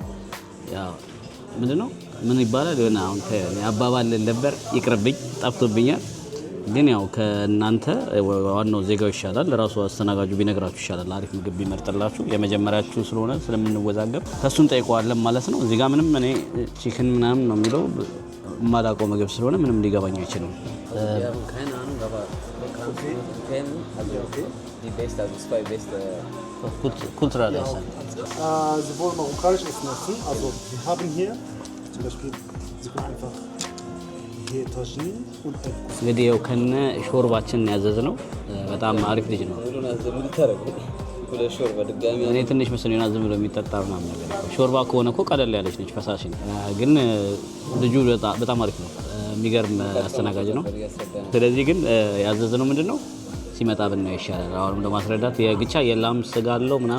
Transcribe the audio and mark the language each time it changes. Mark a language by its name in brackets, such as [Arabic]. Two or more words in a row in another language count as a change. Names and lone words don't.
[Amharic] ያው ምንድነው ምን ይባላል የሆነ አሁን አባባል ነበር ይቅርብኝ ጠፍቶብኛል። ግን ያው ከእናንተ ዋናው ዜጋው ይሻላል። ራሱ አስተናጋጁ ቢነግራችሁ ይሻላል። አሪፍ ምግብ ቢመርጥላችሁ የመጀመሪያችሁ ስለሆነ ስለምንወዛገብ ከሱን ጠይቀዋለን ማለት ነው። እዚህ ጋር ምንም እኔ ቺክን ምናምን ነው የሚለው ማላቆ ምግብ ስለሆነ ምንም ሊገባኝ አይችልም። [German] kulturell essen. Sowohl marokkanisch essen lassen, also wir haben hier zum Beispiel, Sie können einfach hier Tagine und [Amharic] እንግዲህ ያው ከነ ሾርባችን ያዘዝነው በጣም አሪፍ ልጅ ነው። እኔ ትንሽ መስሎኝ ዝም ብሎ የሚጠጣ ምናምን ነገር ሾርባ ከሆነ እኮ ቀለል ያለች ነች ፈሳሽ ነው። ግን ልጁ በጣም አሪፍ ነው። የሚገርም አስተናጋጅ ነው። ስለዚህ ግን ያዘዝነው ምንድነው ሲመጣ ብናየው ይሻላል። አሁንም ለማስረዳት የግቻ የላም ስጋ አለው ምናምን